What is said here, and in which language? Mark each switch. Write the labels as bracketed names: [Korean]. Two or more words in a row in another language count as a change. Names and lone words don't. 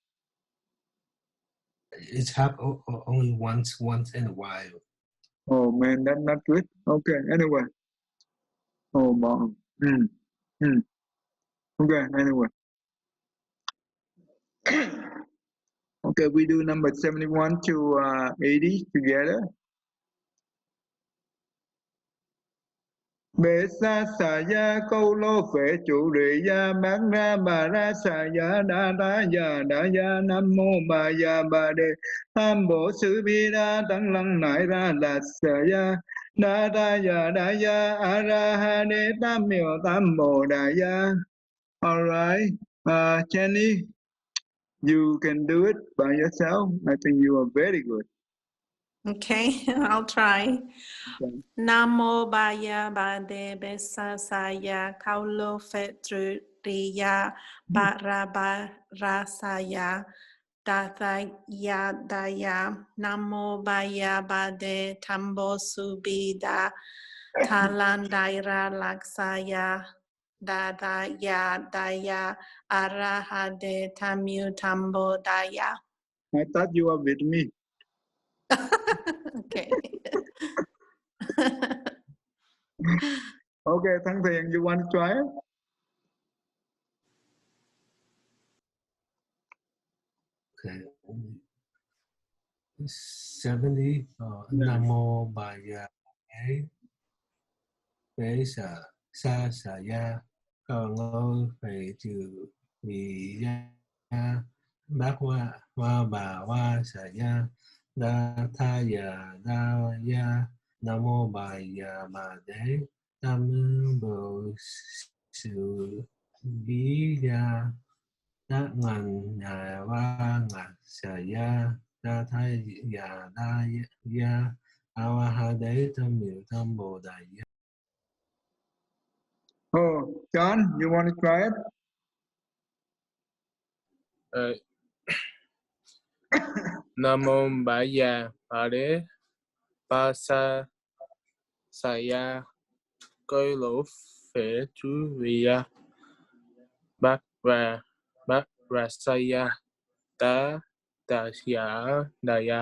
[English] It's happened only once in a while. Oh man, that's not good. Okay, anyway. Oh mom. Okay, anyway. Okay, we do number 71 to 80 together. [Vietnamese] Bệ sa xà ya câu lô phệ chủ rị ya bán ra bà ra xà ya đa đa ya nam mô bà ya bà đề tam bộ sư bi đa tăng lăng nại ra là xà ya đa ya a ra ha đế tam miệu tam bồ đà ya. [English] All right, Jenny, you can do it by yourself. I think you are very good. Okay, I'll try. Okay. [Vietnamese] Nam mô Ba Ya Ba De Be Sa Sa Ya Cao Lô Phệ Tru Ri Ya Ba Ra Sa Ya Da Tha Ya Da Ya. Nam mô Ba Ya Ba De Tambo Su Bi Da Tha Lan Dai Ra Lak Sa Ya Da Ya Ara Ha De Tamu Tambo Da Ya. [English] I thought you were with me. Okay. Okay, Thắng Thiện, you want to try it? Okay. 70. Yeah. [Vietnamese] Nam mô Bà Già Đế Bế Sa Ya Cầu Ngôi Phệ Trừ Vì Ya bác wa bà wa sa ya da tha ya da ya namo bà ya bà đế tam bồ sự bí ya đa ngàn nhà wa ngàn sa ya da tha ya da ya awa ha đế tam miệu tam bồ đại ya. [English] Oh, John, you want to try it? [Vietnamese] Nam mô Bà Già Bà Đế Ba Sa Sa Ya Coi Lỗ Phệ Chú Vị Ya Bát Ra Sa Ya Tá Tà Giả Đà Ya.